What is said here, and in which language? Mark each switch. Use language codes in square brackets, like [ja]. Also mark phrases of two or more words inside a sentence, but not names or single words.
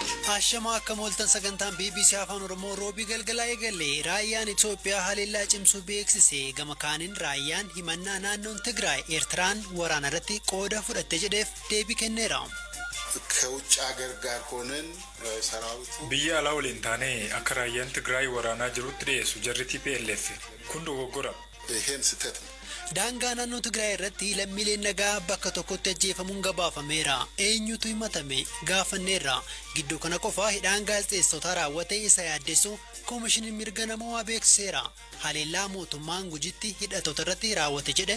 [om] Ashama akka mooltan sagantaan BBC Afaan Oromoo roobii galgalaa eegalee raayyaan Itoophiyaa haleellaa cimsuu beeksise gama kaaniin raayyaan himannaa naannoon Tigraay Eertiraan waraana irratti qooda fudhatte jedheef deebii kenneera. [am] ከውጭ ሀገር ጋር ሆነን ሰራዊቱ [om] biyya alaa waliin taanee akka raayyaan Tigraay waraanaa jirutti dhiyeessu jarri TPLF kun dogoggora. [am] ይሄን ስህተት ነው. [om] Daangaa naannoo Tigraay irratti lammiileen nagaa bakka tokkotti ajjeefamuun gabaafameera. Eenyutu himatame gaafanneerra. Gidduu kana qofa hidhaan gaazexeessota raawwate isa yaaddeessu koomishiniin mirga namoomaa beeksiseera. Haleellaa mootummaan Gujitti hidhattoota irratti raawwate jedhe.